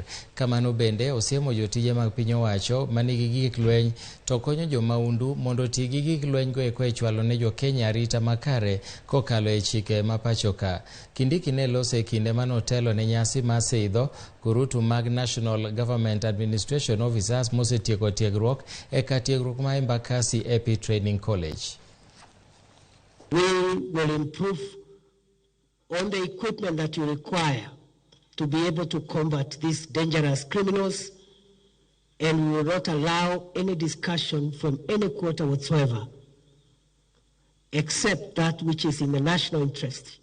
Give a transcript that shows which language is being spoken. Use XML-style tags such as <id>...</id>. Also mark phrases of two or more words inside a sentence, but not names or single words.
<luo>Kamano bende osiemo jotije mag piny owacho manigi gik lweny to konyo jomaundu mondo oti gi gik lweny go e chwalo ne jo Kenya arita makare kokalo e chike mapachoka. Kindiki ne lose kinde manotelo ne nyasi masidho kurutu mag National Government Administration Officers mosetieko tiegruok e katiegruok ma Embakasi EP Training College.</luo> <en>We will improve on the equipment that you require to be able to combat these dangerous criminals, and we will not allow any discussion from any quarter whatsoever except that which is in the national interest.</en>